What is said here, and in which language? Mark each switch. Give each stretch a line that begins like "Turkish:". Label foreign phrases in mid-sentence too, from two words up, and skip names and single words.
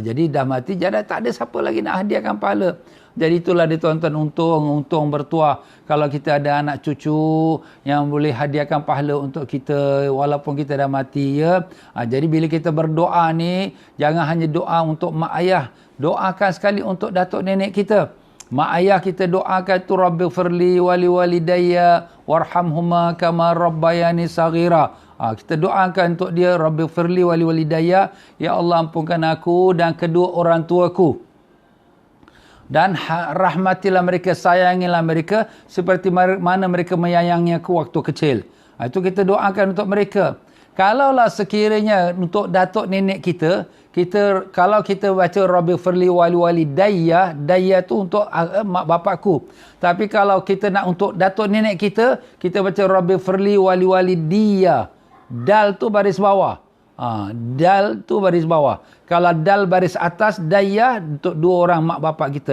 Malay: Jadi dah mati, jadi tak ada siapa lagi nak hadiahkan pahala. Jadi itulah dia tuan-tuan, untung bertuah kalau kita ada anak cucu yang boleh hadiahkan pahala untuk kita walaupun kita dah mati ya. Jadi bila kita berdoa ni, jangan hanya doa untuk mak ayah, doakan sekali untuk datuk nenek kita. Mak ayah kita doakan tu,
Arabic: رب اغفر لي ولوالدي وارحمهما كما ربياني صغيرا.
Malay: Kita doakan untuk dia,
Arabic: رب اغفر لي ولوالدي,
Malay: ya Allah ampunkan aku dan kedua orang tuaku, dan rahmatilah mereka, sayangilah mereka seperti mana mereka menyayangi aku waktu kecil. Itu kita doakan untuk mereka. Kalaulah sekiranya untuk datuk nenek kita, kalau kita baca
Arabic: رب اغفر لي ولوالدي,
Malay: dayya tu untuk mak bapakku. Tapi kalau kita nak untuk datuk nenek kita, kita baca
Arabic: رب اغفر لي ولوالدي.
Malay: Dal tu baris bawah. Dal tu baris bawah. Kalau dal baris atas, dayya untuk dua orang mak bapak kita.